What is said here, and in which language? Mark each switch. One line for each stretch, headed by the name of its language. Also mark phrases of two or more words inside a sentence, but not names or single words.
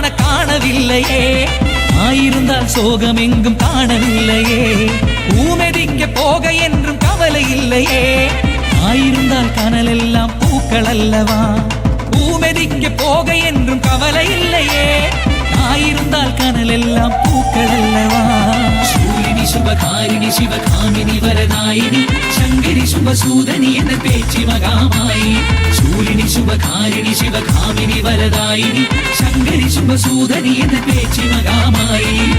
Tamil: காணவில்லையே ஆயிருந்தால் சோகமெங்கும் காணவில்லையே பூமெதிக்க போக என்றும் கவலை இல்லையே ஆயிருந்தால் கனலெல்லாம் பூக்கள் அல்லவா பூமெதிக்க போக என்றும் கவலை இல்லையே ஆயிருந்தால் கனலெல்லாம் பூக்கள் அல்லவா
Sanskrit: शूलिनी शुभकारिणी शिवकामिनी वरदायिनी शंकरी शुभसूदनी
Tamil: என்ன பேச்சி மகாமாயி
Sanskrit: शूलिनी शुभकारिणी शिवकामिनी वरदायिनी शंकरी शुभसूदनी
Tamil: என்ன பேச்சி மகாமாயி